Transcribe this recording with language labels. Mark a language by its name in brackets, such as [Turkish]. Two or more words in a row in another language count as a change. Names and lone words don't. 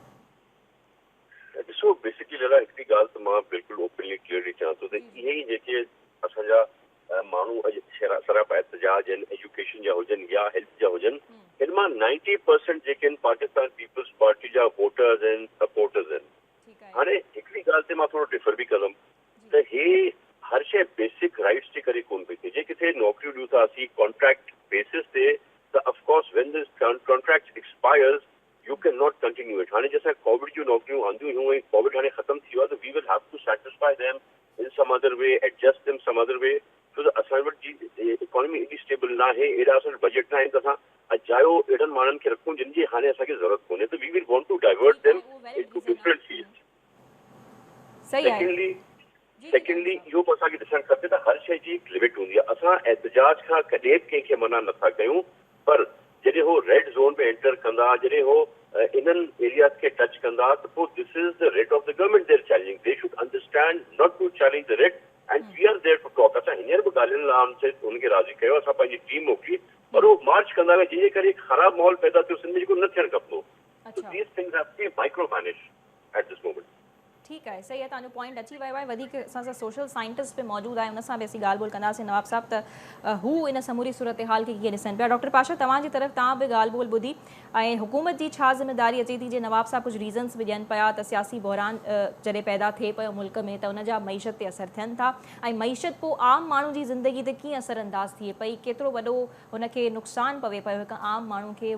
[Sindhi] ॾिसो, बेसिकली लड़ा हिकिड़ी ॻाल्हि त मां बिल्कुलु [English] openly clearly [Sindhi] चवां थो त इहे ई जेके असांजा माण्हू अॼु सरापा एहतजाज आहिनि, एजुकेशन जा हुजनि या हेल्थ जा हुजनि, हिन मां 90% जेके आहिनि पाकिस्तान पीपल्स पार्टी जा वोटर्स आहिनि, सपोर्टर्स आहिनि। हाणे हिकिड़ी ॻाल्हि ते मां थोरो डिफर बि कंदुमि त हे हर शइ [English] basic rights [Sindhi] जे करे कोन पई थिए। जे किथे नौकरियूं ॾियूं था असीं [English] contract basis [Sindhi] ते, त [English] of course when this contract expires you can not continue it. [Sindhi] हाणे जैसे कोविड जूं नौकरियूं आंदियूं हुयूं ऐं कोविड हाणे ख़तमु थी वियो आहे, त [English] we will have to satisfy them in some other way, adjust them some other way, [Sindhi] छो त असां वटि जी इकोनॉमी एॾी स्टेबल न आहे, एॾा असां वटि बजट न आहिनि त असां अजायो एॾनि माण्हुनि खे रखूं जिन जी हाणे असांखे ज़रूरत कोन्हे। [English] त we will want to divert them into different fields. [Sindhi] सेकेंडली इहो बि असांखे ॾिसणु खपे त हर शइ जी हिकु लिमिट हूंदी आहे। असां एहतजाज खां कॾहिं बि कंहिंखे मना नथा कयूं, पर जॾहिं हो [English] red zone [Sindhi] में एंटर कंदा, जॾहिं हो इन्हनि एरियाज़ खे टच कंदा, त पोइ [English] this is the writ of the government there challenging. they should understand not to challenge the writ and we are there to talk. [Sindhi] असां हींअर बि ॻाल्हियुनि लाइ उनसे उनखे राज़ी कयो, असां पंहिंजी टीम मोकिली, पर उहो मार्च कंदा हुआ, जंहिंजे करे ख़राबु माहौल पैदा थियो सिंध में, जेको न थियणु खपंदो। [English] so these things have to be micro manage at this moment. [Sindhi] ठीकु आहे, सही आहे, तव्हांजो पॉइंट अची वियो आहे। वधीक असां सां [English] social scientist [Sindhi] बि मौजूदु आहे, हुन सां बि असीं ॻाल्हि ॿोल कंदासीं नवाब साहब, त हू इन समूरी सूरत हाल खे कीअं ॾिसनि पिया। डॉक्टर पाशा, तव्हांजी तरफ़ तव्हां बि ॻाल्हि ॿोल ॿुधी, ऐं हुकूमत जी छा ज़िम्मेदारी अचे थी। जे नवाब साहब कुझु रीज़न्स बि ॾियनि पिया त सियासी बहरान जॾहिं पैदा थिए पियो मुल्क में, त उनजा मईशत ते असरु थियनि था, ऐं मईशत पोइ आम माण्हू जी ज़िंदगी ते कीअं असरु अंदाज़ थिए पई, केतिरो वॾो हुनखे नुक़सानु पवे पियो हिकु आम माण्हू खे।